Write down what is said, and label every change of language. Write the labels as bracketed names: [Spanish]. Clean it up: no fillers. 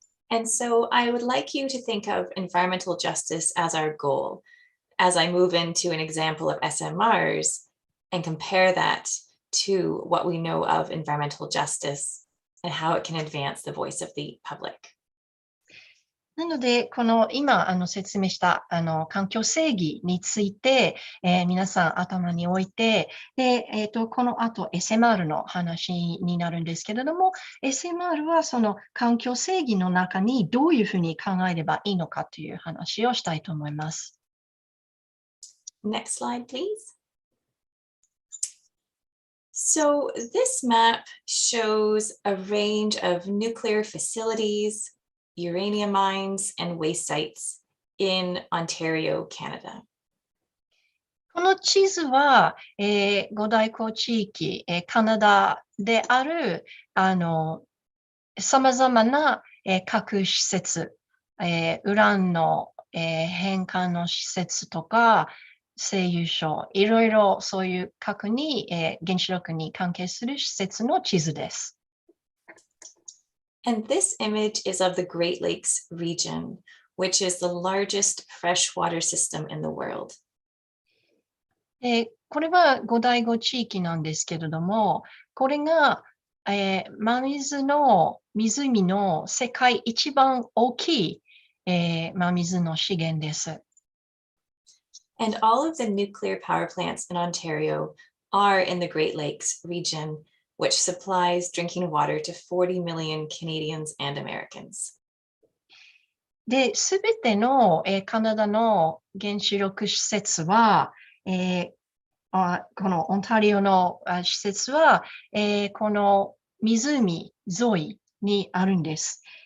[English] And so I would like you to think of environmental justice as our goal, as I move into an example of SMRs and compare that to what we know of environmental justice and how it can advance the voice of the public. [Japanese] なので、この今説明した環境正義について、皆さん頭に置いて、でこの後 SMR の話になるんですけれども、SMR はその環境正義の中にどういうふうに考えればいいのかという話をしたいと思います。 [English] Next slide, please. So this map shows a range of nuclear facilities, uranium mines, and waste sites in Ontario, Canada. [Japanese] この地図は、五大湖地域、カナダであるさまざまな、核施設、ウランの、返還の施設とか、製油所、いろいろそういう核に、原子力に関係する施設の地図です。 [English] And this image is of the Great Lakes region, which is the largest freshwater system in the world. [Japanese] これは五大湖地域なんですけれども、これが、真水の湖の世界一番大きい、真水の資源です。 [English] And all of the nuclear power plants in Ontario are in the Great Lakes region, which supplies drinking water to 40 million Canadians and Americans. [Japanese] で、すべての、カナダの原子力施設は、このオンタリオの施設は、この湖沿いにあるんです。